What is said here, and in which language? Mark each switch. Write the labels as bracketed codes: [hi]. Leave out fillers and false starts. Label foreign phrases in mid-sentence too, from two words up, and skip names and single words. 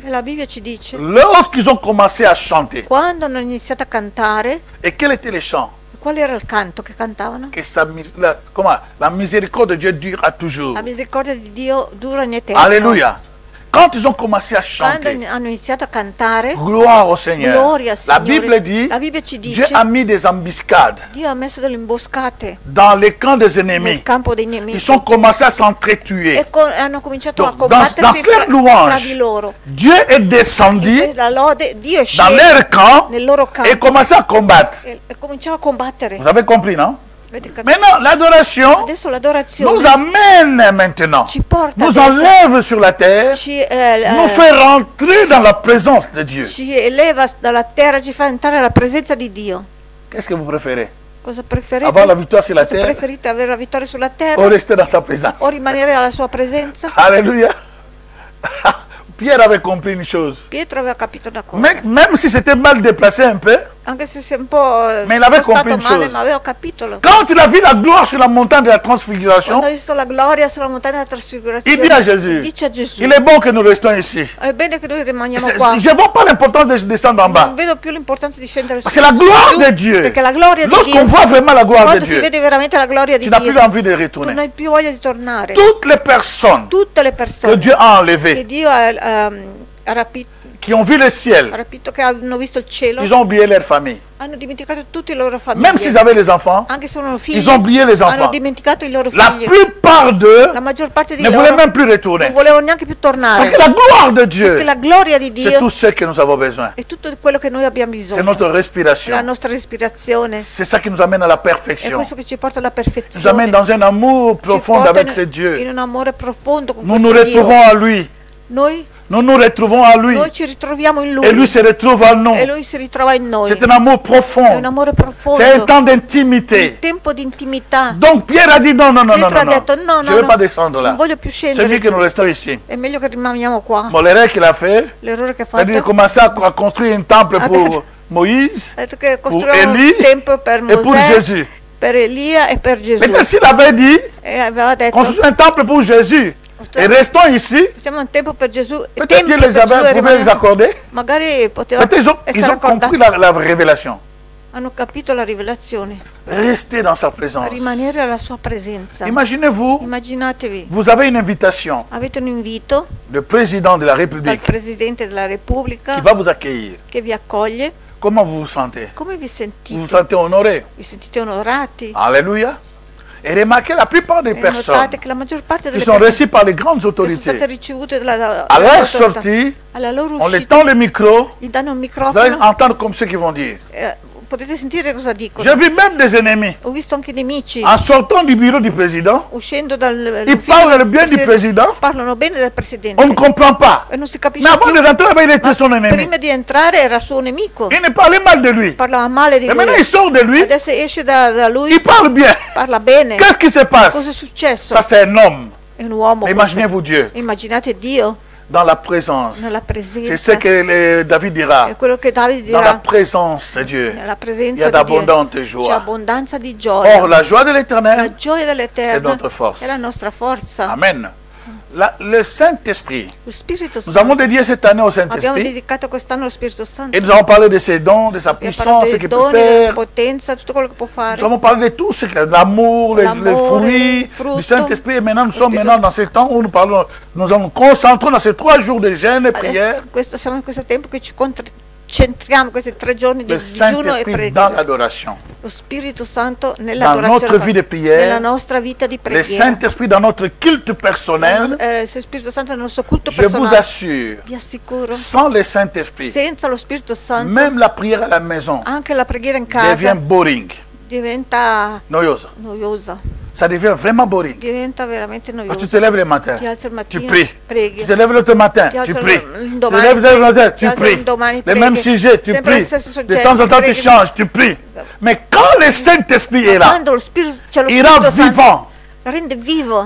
[it] E la Bibbia ci dice, [fr] lorsqu'ils ont commencé à chanter, [it] quando hanno iniziato a cantare, [fr] et quel était le chant? [it] qual era il canto che cantavano? [fr] Que la miséricorde de Dieu dure à toujours. [it] La misericordia di Dio dura in eterno. [fr] Alléluia. Quand ils ont commencé à [it] Quando [fr] chanter, [it] hanno iniziato a cantare, [fr] gloire au Seigneur. [it] gloria al [fr] La [it] Signore. [fr] Bible dit, [it] La Bibbia ci [fr] Dieu [it] dice, [fr] a mis des embuscades [it] Dio ha messo delle imboscate [fr] dans les camps des [it] nel [fr] ennemis. [it] campo dei [fr] Ils [it] nemici [fr] ont commencé à s'entretuer. [it] e hanno cominciato a [fr] Donc, dans [it] combattersi [fr] leur [it] fra di [fr] louange, [it] loro. [fr] Dieu est descendu [it] E la lode, Dio è [fr] dans [it] sceso [fr] leur camp [it] nel loro campo [fr] et commencé à combattre. [it] e cominciava a combattere. [fr] Vous avez compris, non? [it] Avete capito? [fr] Maintenant, l'adoration [it] Adesso [fr] nous [it] l'adorazione [fr] amène maintenant, [it] ci porta [fr] nous [it] adesso, [fr] enlève sur la terre, nous fait rentrer dans la présence de Dieu. [it] ci eleva dalla terra, ci fa entrare alla presenza di Dio. [fr] Qu'est-ce que vous préférez? [it] Cosa preferite? [fr] Avoir la victoire sur la [it] Cosa [fr] terre [it] preferite, avere la vittoria sulla [fr] ou [it] terra [fr] rester dans sa présence? [it] o rimanere alla sua presenza? [fr] Alléluia. Pierre avait compris une chose. [it] Pietro aveva capito una cosa, [fr] Mais même si c'était mal déplacé un peu, [it] anche se si è un po' [fr] Mais il avait [it] spostato [fr] compris une [it] male, [fr] chose. [it] ma aveva capito. [fr] quand il a vu la gloire sur la montagne de la transfiguration, [it] Quando ha visto la gloria sulla montagna della [fr] il [it] trasfigurazione, [fr] dit à Jésus, [it] dice a Gesù, [fr] il est bon que nous restions ici. [it] è bene che noi rimaniamo qua. [fr] Je ne vois pas l'importance de descendre en bas. [it] Non vedo più l'importanza di scendere su, [fr] C'est la gloire [it] giù, [fr] de Dieu. [it] perché la gloria di [fr] Lorsqu'on [it] Dio, [fr] voit vraiment la gloire de [it] quando si [fr] Dieu, [it] vede veramente la gloria di [fr] tu n'as plus [it] Dio, [fr] envie de [it] tu [fr] retourner. [it] non hai più voglia di tornare. [fr] Toutes les personnes [it] Tutte le [fr] que [it] persone [fr] Dieu a [it] che [fr] enlevées, [it] Dio ha rapito, [fr] qui ont vu le ciel, [it] rapito che hanno visto il cielo, [fr] ils ont oublié leur famille. [it] hanno dimenticato tutte le loro famiglie. [fr] Même s'ils avaient les enfants, [it] Anche se erano figli, [fr] ils ont oublié les [it] hanno [fr] enfants. [it] dimenticato i loro [fr] La [it] figli. [fr] plupart d'eux [it] La maggior parte di [fr] ne [it] loro [fr] voulaient même plus [it] non [fr] retourner. [it] volevano neanche più tornare. [fr] Parce que la gloire de [it] Perché [fr] Dieu, [it] la gloria di [fr] c'est [it] Dio [fr] tout ce que nous avons besoin. [it] è tutto quello che noi abbiamo [fr] C'est [it] bisogno. [fr] notre [it] La [fr] respiration. [it] nostra respirazione. [fr] C'est ça qui nous amène à la [it] È [fr] perfection. [it] questo che ci porta alla [fr] Nous amène [it] perfezione. [fr] dans un amour [it] Ci [fr] profond [it] porta [fr] avec ce Dieu. [it] in un amore profondo con [fr] Nous nous [it] questo Dio. [fr] retrouvons à lui. [it] Noi [fr] Nous nous retrouvons à lui. [it] ci ritroviamo in [fr] Et lui [it] Lui [fr] se retrouve à nous. [it] e Lui si ritrova in noi. [fr] C'est un amour [it] È un [fr] profond. [it] amore [fr] C'est un [it] profondo, [fr] temps [it] un [fr] d'intimité. [it] tempo di intimità. [fr] Donc Pierre a dit non, non, non, non, [it] Pietro ha [fr] non, [it] detto no, [fr] non. Je [it] no, [fr] ne veux [it] no, [fr] pas descendre [it] non [fr] là. [it] voglio più [fr] C'est [it] scendere [fr] mieux que [it] più. [fr] nous restons ici. [it] È meglio che rimaniamo qua. [fr] Bon, l'erreur qu'il a fait, [it] L'errore che ha [fr] il a dit de [it] fatto [fr] commencer à construire un temple pour Moïse [it] ha detto che [fr] pour [it] costruiamo [fr] Élie [it] un tempio per [fr] et pour [it] Mosè, [fr] Jésus. [it] per Elia e per Gesù. [fr] Peut-être s'il avait dit, [it] E aveva detto [fr] construisons un temple pour Jésus et restons ici, [it] facciamo un tempo per Gesù e [fr] peut-être [it] tempio [fr] Dieu [it] per [fr] les [it] Gesù e [fr] avait pouvait les [it] rimaniamo. [fr] accorder. [it] Magari poteva [fr] Peut-être ils [it] essere [fr] ont compris [it] accordato. [fr] la révélation. [it] Hanno capito la rivelazione. [fr] Restez dans sa présence. [it] Rimanere alla sua presenza. [fr] Imaginez-vous, [it] Immaginatevi, [fr] vous avez une invitation [it] avete un invito [fr] du président de la [it] dal [fr] République [it] Presidente della Repubblica [fr] qui va vous accueillir. [it] che vi accoglie. [fr] Comment vous vous sentez? [it] Come vi [fr] Vous vous [it] sentite? [fr] sentez honoré? [it] Vi sentite onorati? [fr] Alléluia. Et remarquez la plupart des [it] E [fr] personnes [it] notate che la maggior parte [fr] qui [it] delle [fr] sont [it] persone [fr] reçues par les grandes [it] che sono state [fr] autorités, [it] ricevute dalla [fr] à leur [it] autorità, [fr] sortie, [it] alla loro [fr] on les [it] uscita, [fr] tend le micro, [it] gli danno un [fr] vous allez [it] microfono. [fr] entendre comme ce qu'ils vont dire. [it] Potete sentire cosa dicono. [fr] J'ai vu même des ennemis, [it] Ho visto anche nemici [fr] en sortant du bureau du président, [it] uscendo dal [fr] ils parlent bien du président, [it] parlano bene del presidente [fr] on ne comprend pas. [it] e non si [fr] Mais [it] capisce [fr] avant [it] più. [fr] de rentrer là-bas, il était son ennemi. [it] Prima di entrare era suo nemico, [fr] Il ne parlait mal de lui. [it] parlava male di [fr] Et maintenant, il [it] lui. [fr] sort de lui, [it] Adesso esce da lui, [fr] il parle bien. [it] parla bene. [fr] Qu'est-ce qui se [it] Cosa è [fr] passe? [it] successo? [fr] Ça, c'est un homme. [it] È un uomo. [fr] Mais [it] questo. [fr] imaginez-vous Dieu [it] Immaginate Dio [fr] dans la présence. [it] nella [fr] C'est [it] presenza. [fr] ce que David dira. [it] È quello che Davide [fr] Dans la [it] dirà. [fr] présence de Dieu, [it] Nella [fr] il y [it] presenza [fr] a [it] di Dio [fr] d'abondantes [it] c'è [fr] joies. [it] abbondanza di gioia. [fr] Or, la joie de [it] La [fr] l'Éternel, [it] gioia [fr] c'est [it] dell'Eterno [fr] notre force. [it] è la nostra forza. [fr] Amen. Le Saint-Esprit, [it] Lo Spirito [fr] nous avons [it] Santo. [fr] dédié cette année au [it] Abbiamo [fr] Saint-Esprit [it] dedicato quest'anno allo Spirito Santo. [fr] et nous avons parlé de ses dons, de sa [it] Abbiamo [fr] puissance, [it] parlato [fr] ce [it] dei [fr] qu'il peut [it] doni, della [fr] faire. [it] potenza, tutto quello che può fare. [fr] Nous avons parlé de tout ce que l'amour, les [it] L'amore, [fr] fruits [it] il frutto. [fr] du Saint-Esprit. Et maintenant, nous sommes [it] Spirito- [fr] maintenant dans ce temps où nous parlons, nous nous concentrons dans ces 3 jours de jeûne et prière. [it] Siamo in questo tempo che ci concentriamo, questi 3 giorni di [fr] Le [it] digiuno e [fr] Saint-Esprit dans [it] preghiera. [fr] l'adoration. [it] Lo Spirito Santo [fr] Dans [it] nell'adorazione, [fr] notre vie de prière, [it] nella nostra vita di [fr] Le [it] preghiera. [fr] Saint-Esprit dans notre culte personnel. [it] Il Spirito Santo nel nostro culto [fr] Je vous [it] personale. [fr] assure, [it] Vi assicuro, [fr] sans le Saint-Esprit, [it] senza lo Spirito Santo, [fr] même la prière à la maison [it] anche la preghiera in [fr] devient [it] casa [fr] boring, [it] diventa noiosa. noiosa, [fr] Ça devient vraiment boring. [it] diventa veramente [fr] Quand tu [it] noiosa. [fr] te lèves le matin, [it] Ti alzi al [fr] tu [it] mattino, [fr] pries. [it] preghi. [fr] Tu te lèves l'autre matin, [it] Ti [fr] tu [it] alzi [fr] pries. [it] l'indomani, [fr] Tu te lèves le matin, [it] ti [fr] tu [it] alzi [fr] pries. [it] l'indomani, [fr] Les [it] preghi. [fr] mêmes sujets, tu [it] Sempre lo [fr] pries. [it] stesso [fr] De [it] soggetto, [fr] temps en temps, tu [it] preghi. [fr] changes, tu pries. Mais quand le Saint-Esprit est là, [it] Quando lo Spirito, c'è lo [fr] il rend [it] Spirito Santo, [fr] vivant. [it] rende vivo,